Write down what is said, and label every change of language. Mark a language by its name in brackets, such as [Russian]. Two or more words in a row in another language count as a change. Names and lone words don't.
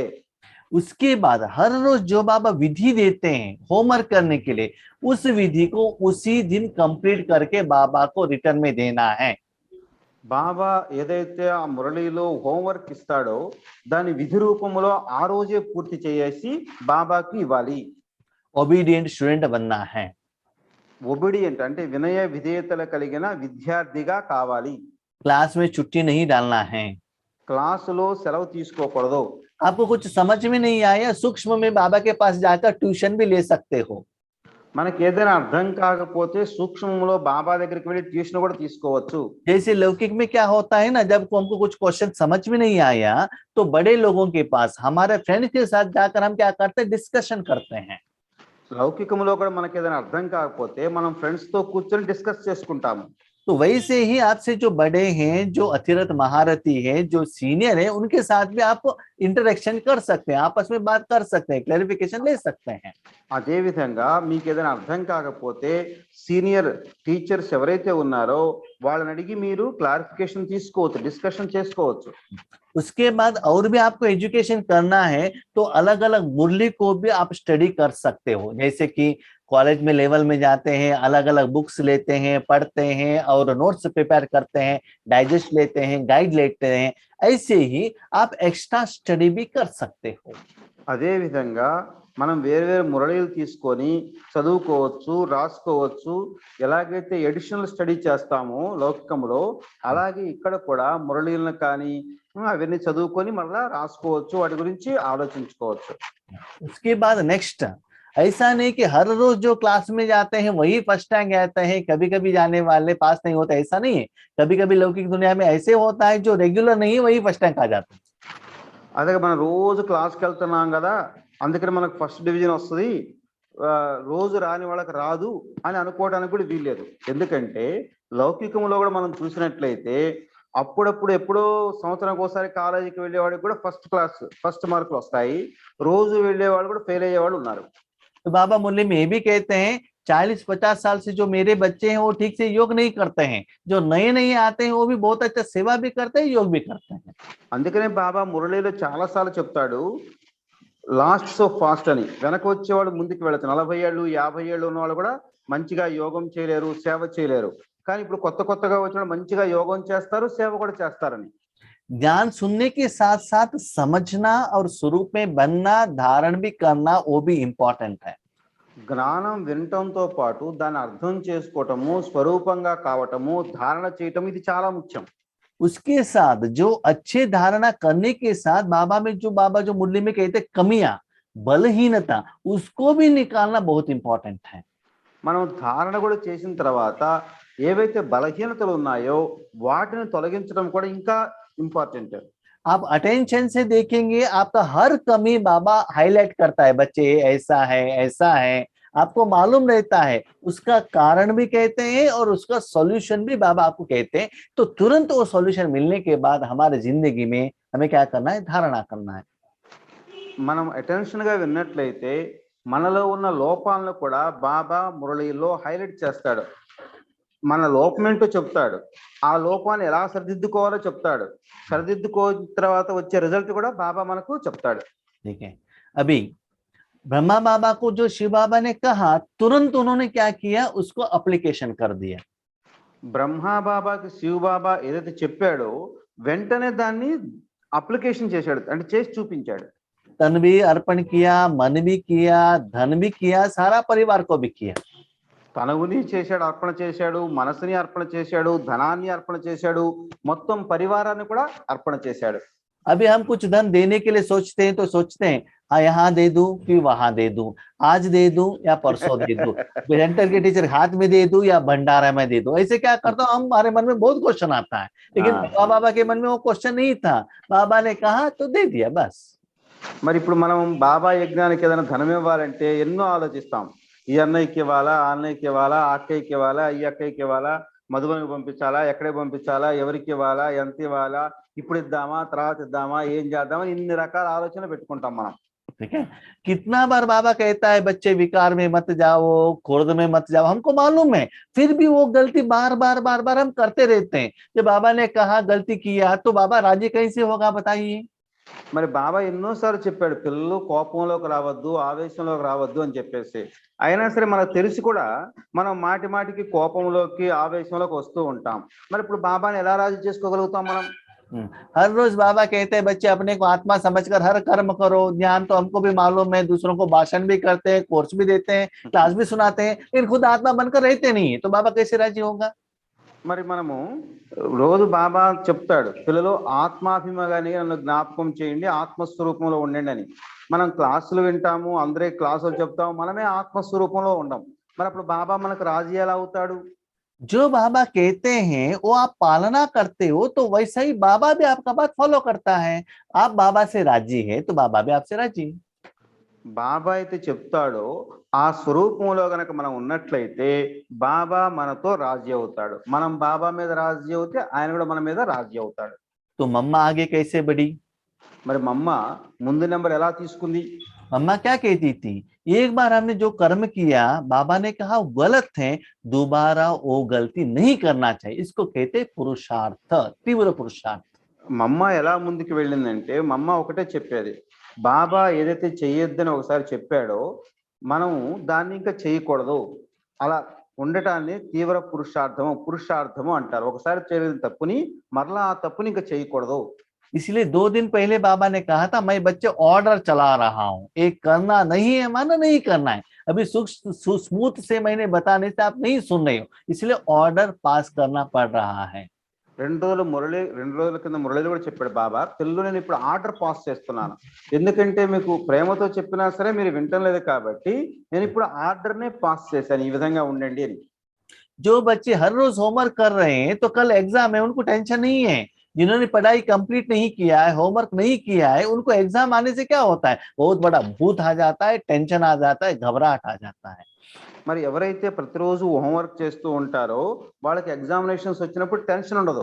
[Hindi] उसके बाद हर रोज जो बाबा विधि देते हैं होमवर्क करने के लिए, उस विधि को उसी दिन कंप्लीट करके बाबा को रिटर्न में देना है. [Telugu] బాబా ఏదైతే ఆ మురళిలో హోంవర్క్ ఇస్తాడో దాని విధి రూపంలో ఆ రోజే పూర్తి చేసి బాబాకి ఇవ్వాలి. [English] obedient student [Hindi] बनना है. [Telugu] ఒబిడియంట్ అంటే వినయ విధేయతలు కలిగిన విద్యార్థిగా కావాలి. [Hindi] क्लास में छुट्टी नहीं डालना है. [Telugu] క్లాసులో సెలవు తీసుకోకూడదు. [Hindi] आपको कुछ समझ में नहीं आया, सूक्ष्म में बाबा के पास जाकर ट्यूशन भी ले सकते हो. [Telugu] మనకి ఏదైనా అర్థం కాకపోతే సూక్ష్మంలో బాబా దగ్గరికి వెళ్ళి ట్యూషన్ కూడా తీసుకోవచ్చు. [Hindi] जैसे लौकिक में क्या होता है ना, जब हमको कुछ क्वेश्चन समझ में नहीं आया तो बड़े लोगों के पास हमारे फ्रेंड के साथ जाकर हम क्या करते हैं, डिस्कशन करते हैं. [Telugu] లౌకికంలో కూడా మనకి ఏదైనా అర్థం కాకపోతే మనం ఫ్రెండ్స్ తో కూర్చొని డిస్కస్ చేసుకుంటాము. [Hindi] तो वैसे ही आपसे जो बड़े हैं, जो अतिरथ महारथी हैं, जो सीनियर हैं, उनके साथ भी आप इंटरेक्शन कर सकते हैं, आपस में बात कर सकते हैं, क्लैरिफिकेशन ले सकते हैं। [Telugu] అదే విధంగా మీకు ఏదైనా అర్థం కాకపోతే [English] senior teachers [Telugu] ఎవరైతే ఉన్నారో వాళ్ళని అడిగి మీరు క్లారిఫికేషన్ తీసుకోవచ్చు, డిస్కషన్ చేసుకోవచ్చు. [Hindi] उसके बाद और भी आपको एजुकेशन करना है तो अलग अलग मुरली को भी आप स्टडी कर सकते हो। जैसे कि कॉलेज में लेवल में जाते हैं, अलग अलग बुक्स लेते हैं, पढ़ते हैं और [English] notes prepare [Hindi] करते हैं, डाइजेस्ट लेते हैं, गाइड लेते हैं, ऐसे ही आप [English] extra study [Hindi] भी कर सकते हो। [Telugu] అదే విధంగా మనం వేరు వేరు మురళీలు తీసుకొని చదువుకోవచ్చు, రాసుకోవచ్చు. ఎలాగైతే [English] additional study [Telugu] చేస్తామో లౌకికంలో, అలాగే ఇక్కడ కూడా మురళీలను కానీ అవన్నీ చదువుకొని మళ్ళా రాసుకోవచ్చు, వాటి గురించి ఆలోచించుకోవచ్చు. [Hindi] उसके बाद नेक्स्ट, ऐसा नहीं कि हर रोज जो क्लास में जाते हैं वही [English] first rank [Hindi] आते हैं, कभी कभी जाने वाले पास नहीं होता, ऐसा नहीं है। कभी कभी लौकिक दुनिया में ऐसे होता है जो रेगुलर नहीं है वही [English] first rank [Hindi] आ जाते हैं। [Telugu] అదే మనం రోజు క్లాస్కి వెళ్తున్నాం కదా, అందుకని మనకు [English] first division [Telugu] వస్తుంది, రోజు రాని వాళ్ళకి రాదు అని అనుకోవడానికి కూడా వీల్లేదు. ఎందుకంటే లౌకికంలో కూడా మనం చూసినట్లయితే అప్పుడప్పుడు ఎప్పుడో సంవత్సరానికి ఒకసారి కాలేజీకి వెళ్ళేవాడికి కూడా ఫస్ట్ మార్కులు వస్తాయి, రోజు వెళ్ళేవాళ్ళు కూడా ఫెయిల్ అయ్యేవాళ్ళు ఉన్నారు. [Hindi] तो बाबा मुरली में ये भी कहते हैं 40-50 साल से जो मेरे बच्चे हैं वो ठीक से योग नहीं करते हैं, जो नए नए आते हैं वो भी बहुत अच्छा सेवा भी करते हैं, योग भी करते हैं। [Telugu] అందుకనే బాబా మురళిలో చాలా సార్లు చెప్తాడు, [English] last so fast [Telugu] అని. వెనక వచ్చేవాడు ముందుకు వెళచ్చు, 40 ఏళ్ళు 50 ఏళ్ళు ఉన్న వాళ్ళు కూడా మంచిగా యోగం చేయలేరు, సేవ చేయలేరు. కానీ ఇప్పుడు కొత్తగా వచ్చిన మంచిగా యోగం చేస్తారు, సేవ కూడా చేస్తారని. [Hindi] ज्ञान सुनने के साथ साथ समझना और स्वरूप में बनना, धारण भी करना, वो भी इम्पोर्टेंट है। [Telugu] జ్ఞానం వినటంతో పాటు దాన్ని అర్థం చేసుకోవటము, స్వరూపంగా కావటము, ధారణ చేయటం, ఇది చాలా ముఖ్యం. [Hindi] उसके साथ जो अच्छे धारणा करने के साथ बाबा जो मुरली में कहते कमियां, बलहीनता, उसको भी निकालना बहुत इंपॉर्टेंट है। [Telugu] మనం ధారణ కూడా చేసిన తర్వాత ఏవైతే బలహీనతలు ఉన్నాయో వాటిని తొలగించడం కూడా ఇంకా [Hindi] इंपॉर्टेंट है। आप अटेंशन से देखेंगे आपका हर कमी बाबा हाईलाइट करता है, बच्चे ऐसा है ऐसा है, आपको मालूम रहता है, उसका कारण भी कहते हैं और उसका सॉल्यूशन भी बाबा आपको कहते हैं। तो तुरंत वो सॉल्यूशन मिलने के बाद हमारे जिंदगी में हमें क्या करना है, धारणा करना है। [Telugu] మనం అటెన్షన్ గా విన్నట్లయితే మనలో ఉన్న లోపాలను కూడా బాబా మురళిలో హైలైట్ చేస్తాడు. మన లోపం ఏంటో చెప్తాడు, ఆ లోపాన్ని ఎలా సరిదిద్దుకోవాలో చెప్తాడు, సరిదిద్దుకోని తర్వాత వచ్చే రిజల్ట్ కూడా బాబా మనకు చెప్తాడు. [Hindi] ठीक है, अभी ब्रह्मा बाबा को जो शिव बाबा ने कहा, तुरंत उन्होंने क्या किया, उसको अप्लीकेशन कर दिया। [Telugu] బ్రహ్మా బాబాకి శివ బాబా ఏదైతే చెప్పాడో వెంటనే దాన్ని అప్లికేషన్ చేశాడు, అంటే చేసి చూపించాడు. [Hindi] तन भी अर्पण किया, मन भी किया, धन भी किया, सारा परिवार को भी किया। [Telugu] తనవుని చేశాడు, అర్పణ చేశాడు, మనసుని అర్పణ చేశాడు, ధనాన్ని అర్పణ చేశాడు, మొత్తం పరివారాన్ని కూడా అర్పణ చేశాడు. [Hindi] अभी हम कुछ धन देने के लिए सोचते हैं तो सोचते हैं हाँ यहाँ दे दूं कि वहां दे दूं, आज दे दूं या परसों दे दूं, सेंटर के टीचर हाथ में दे दूं या भंडारा में दे दूं, ऐसे क्या करता हूँ, हमारे मन में बहुत क्वेश्चन आता है। लेकिन बाबा के मन में वो क्वेश्चन नहीं था, बाबा ने कहा तो दे दिया बस। [Telugu] మరి ఇప్పుడు మనం బాబా యజ్ఞానికి ఏదైనా ధనం ఇవ్వాలంటే ఎన్నో ఆలోచిస్తాం. ఈ అన్నయ్యకి ఇవ్వాలా, ఆ అన్నయ్యకి ఇవ్వాలా, ఆ అక్కయ్యకి ఇవ్వాలా, ఈ అక్కయ్యకి ఇవ్వాలా, మధుబనికి పంపించాలా, ఎక్కడికి పంపించాలా, ఎవరికి ఇవ్వాలా, ఎంత ఇవ్వాలా, ఇప్పుడు ఇద్దామా, తర్వాత ఇద్దామా, ఏం చేద్దామా, ఇన్ని రకాల ఆలోచనలు పెట్టుకుంటాం మనం. [Hindi] ठीक है, कितना बार बाबा कहता है बच्चे विकार में मत जाओ, क्रोध में मत जाओ, हमको मालूम है, फिर भी वो गलती बार बार हम करते रहते हैं। जब बाबा ने कहा गलती किया तो बाबा राजी कैसे होगा बताइए। [Telugu] మరి బాబా ఎన్నోసార్లు చెప్పాడు, పిల్లలు కోపంలోకి రావద్దు, ఆవేశంలోకి రావద్దు అని చెప్పేసి. అయినా సరే మనకు తెలిసి కూడా మనం మాటి మాటికి కోపంలోకి ఆవేశంలోకి వస్తూ ఉంటాం. మరి ఇప్పుడు బాబాని ఎలా రాజీ చేసుకోగలుగుతాం మనం? [Hindi] हर रोज बाबा कहते हैं बच्चे अपने को आत्मा समझकर हर कर्म करो। ज्ञान तो हमको भी मालूम है, दूसरों को भाषण भी करते हैं, कोर्स भी देते हैं, क्लास भी सुनाते हैं, लेकिन खुद आत्मा बनकर रहते नहीं है, तो बाबा कैसे राजी होगा? [Telugu] మరి మనము రోజు బాబా చెప్తాడు, పిల్లలు ఆత్మాభిమానాన్ని నన్ను జ్ఞాపకం చేయండి, ఆత్మస్వరూపంలో ఉండండి అని. మనం క్లాసులు వింటాము, అందరే క్లాసులు చెప్తాము, మనమే ఆత్మస్వరూపంలో ఉండం. మరి అప్పుడు బాబా మనకు రాజీ ఎలా అవుతాడు? [Hindi] जो बाबा कहते हैं वो आप पालना करते हो तो वैसा ही बाबा भी आपका बात फॉलो करता है। आप बाबा से राजी है तो बाबा भी आपसे राजी। [Telugu] బాబా అయితే చెప్తాడో ఆ స్వరూపంలో గనక మనం ఉన్నట్లయితే బాబా మనతో రాజీ అవుతాడు. మనం బాబా మీద రాజీ అవుతే ఆయన కూడా మన మీద రాజీ అవుతాడు. [Hindi] तो मम्मा आगे कैसे बढ़ी? [Telugu] మరి మా అమ్మ ముందు నెంబర్ ఎలా తీసుకుంది? [Hindi] मम्मा क्या कहती थी? एक बार हमने जो कर्म किया, बाबा ने कहा वो गलत है, दोबारा वो गलती नहीं करना चाहिए। इसको कहते पुरुषार्थ, तीव्र पुरुषार्थ। [Telugu] మా అమ్మ ఎలా ముందుకు వెళ్ళిందంటే మా అమ్మ ఒకటే చెప్పేది, బాబా ఏదైతే చెయ్యొద్దని ఒకసారి చెప్పాడో మనం దాన్ని ఇంకా చేయకూడదు. అలా ఉండటాన్ని తీవ్ర పురుషార్థము అంటారు. ఒకసారి చేయని తప్పుని మరలా ఆ తప్పుని ఇంకా చేయకూడదు. [Hindi] इसलिए 2 दिन पहले बाबा ने कहा था, मैं बच्चे ऑर्डर चला रहा हूं, एक करना नहीं है माना नहीं करना है। अभी स्मूथ से मैंने बताने से आप नहीं सुन रहे हो, इसलिए [English] order pass [Hindi] करना पड़ रहा है। [Telugu] 2 రోజుల కింద మురళిలో కూడా చెప్పాడు బాబా, తెలుగులో నేను ఇప్పుడు [English] order pass [Telugu] చేస్తున్నాను. ఎందుకంటే మీకు ప్రేమతో చెప్పినా సరే మీరు వింటం లేదు కాబట్టి నేను ఇప్పుడు ఆర్డర్నే పాస్ చేశాను, ఈ విధంగా ఉండండి అని. [Hindi] जो बच्चे हर रोज होमवर्क कर रहे हैं तो कल एग्जाम है, उनको टेंशन नहीं है। जिन्होंने पढ़ाई कंप्लीट नहीं किया है, होमवर्क नहीं किया है, उनको एग्जाम आने से क्या होता है, बहुत बड़ा भूत आ जाता है, टेंशन आ जाता है, घबराहट आ जाता है। [Telugu] మరి ఎవరైతే ప్రతిరోజు హోంవర్క్ చేస్తూ ఉంటారో వాళ్ళకి ఎగ్జామినేషన్స్ వచ్చినప్పుడు టెన్షన్ ఉండదు.